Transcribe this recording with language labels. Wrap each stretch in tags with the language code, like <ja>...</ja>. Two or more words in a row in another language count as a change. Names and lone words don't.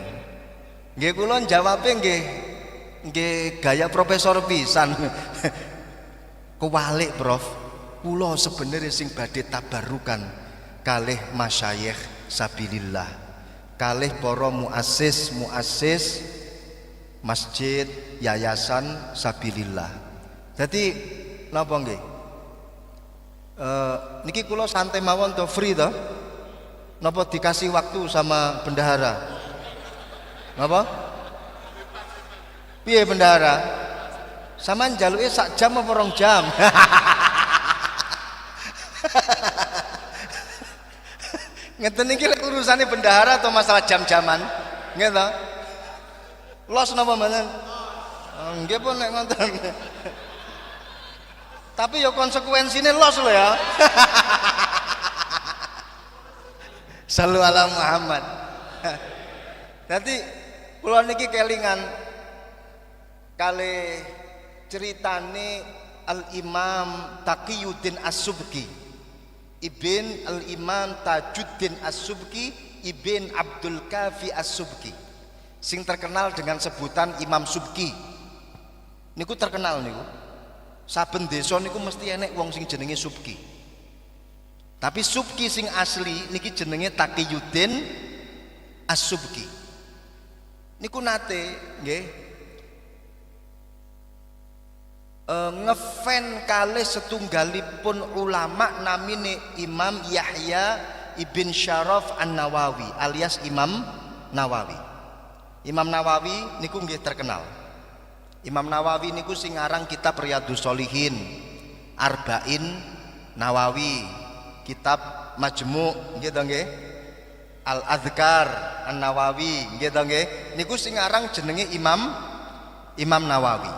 <jv>Nggih kula jawabe nggih gaya profesor pisan. Kewalik Prof, kula sebenarnya sing badhe tabarukan kalih masyayikh sabilillah, kalih para muassis masjid yayasan sabilillah. Jadi napa nggih? Niki kula santai mawon to, free to?</jv> <id>Napa dikasih waktu sama bendahara?</id> <jv>Napa? Piye bendahara? Saman jaluke sak jam apa 2 jam? Ngeten iki lek urusane bendahara</jv> <id>atau masalah</id> <jv>jam-jaman? Nggih to? Los napa mboten? Nggih pun nek ngoten. Tapi ya konsekuensine los lho ya.</jv> <ar>Sallu ala Muhammad.</ar> <jv>Dadi kula niki kelingan kali ceritane Al-Imam Taqiyuddin As-Subki, Ibn Al-Imam Tajuddin As-Subki, Ibn Abdul Kafi As-Subki,</jv> <id>sing terkenal dengan sebutan Imam Subki.</id> <jv>Niku terkenal niku. Saben desa niku mesti enek wong sing jenenge Subki. Tapi Subki sing asli niki jenenge Taqiyuddin As-Subki. Niku nate nggih ngefan kalih setunggalipun ulama namine Imam Yahya Ibn Syaraf An-Nawawi alias Imam Nawawi. Imam Nawawi niku nggih terkenal. Imam Nawawi niku sing ngarang kitab Riyadhus Shalihin, Arba'in Nawawi, kitab Majmu' nggih to nggih. Al-Adhkar An-Nawawi nggih to nggih. Niku sing ngarang jenenge Imam Nawawi.</jv>